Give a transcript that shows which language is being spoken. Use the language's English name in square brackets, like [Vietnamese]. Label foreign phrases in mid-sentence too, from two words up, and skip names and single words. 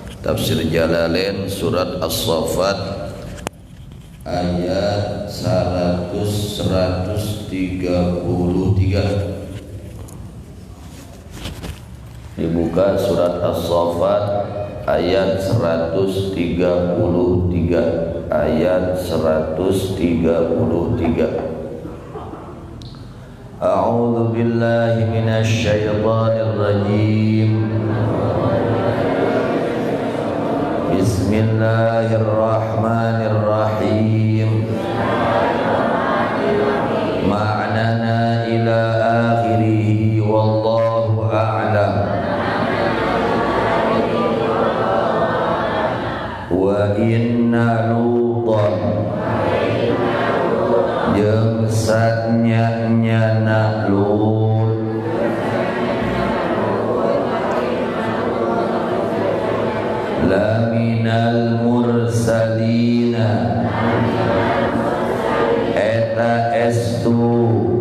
[Sundanese] Tafsir Jalalain surat As-Saffat ayat 133. Dibuka surat As-Saffat ayat 133. Ayat 133. [Arabic] أعوذ بالله من الشيطان الرجيم. بسم الله الرحمن الرحيم. معنانا إلى آخره والله أعلم. وإن لوطا [Sundanese] jeung satnya Lut [Arabic] لمن المرسلين [Sundanese] eta estu